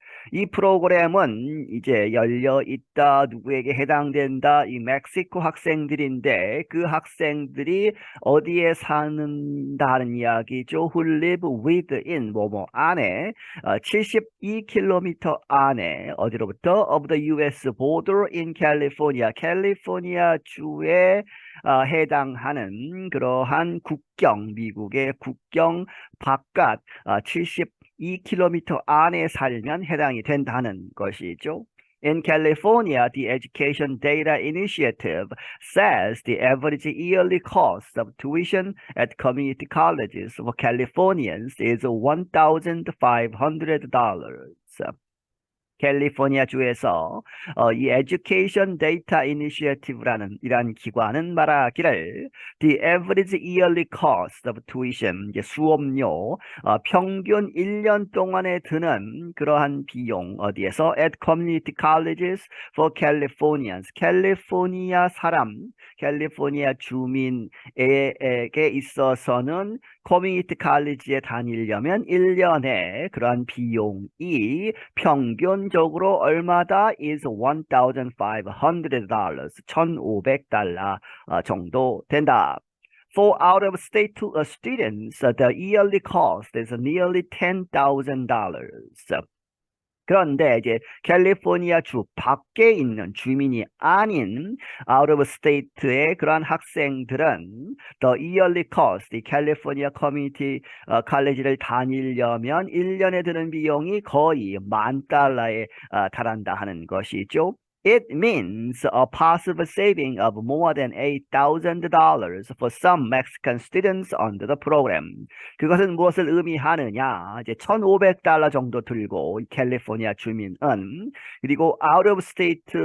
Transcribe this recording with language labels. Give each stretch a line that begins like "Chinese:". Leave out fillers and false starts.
Korean: 이 프로그램은 이제 열려 있다, 누구에게 해당된다, 이 멕시코 학생들인데 그 학생들이 어디에 사는다는 이야기죠.
English: Who live within,
Korean: 뭐뭐 안에, 72km 안에, 어디로부터?
English: Of the U.S. border in California,
Korean: 캘리포니아 주에 해당하는 그러한 국경, 미국의 국경 바깥 72km 안에 살면 해당이 된다는 것이죠.
English: In California, the Education Data Initiative says the average yearly cost of tuition at community colleges for Californians is $1,500.
Korean: 캘리포니아 주에서 이 Education Data Initiative라는 이러한 기관은 말하기를
English: the average yearly cost of tuition,
Korean: 이제 수업료, 평균 1년 동안에 드는 그러한 비용, 어디에서?
English: At community colleges for Californians,
Korean: 캘리포니아 사람, 캘리포니아 주민에게 있어서는 커뮤니티 칼리지에 다니려면 1년에 그러한 비용이 평균적으로 얼마다?
English: is $1,500,
Korean: $1,500 정도 된다.
English: For out-of-state students, the yearly cost is nearly $10,000.
Korean: 그런데 이제 캘리포니아 주 밖에 있는 주민이 아닌
English: out of state
Korean: 의 그러한 학생들은
English: the yearly cost,
Korean: 이 캘리포니아 커뮤니티 칼리지를 다니려면 1년에 드는 비용이 거의 $10,000에 달한다 하는 것이죠.
English: It means a possible saving of more than $8,000 for some Mexican students under the program.
Korean: 그것은 무엇을 의미하느냐? 이제 $1,500 정도 들고 캘리포니아 주민은, 그리고
English: out of state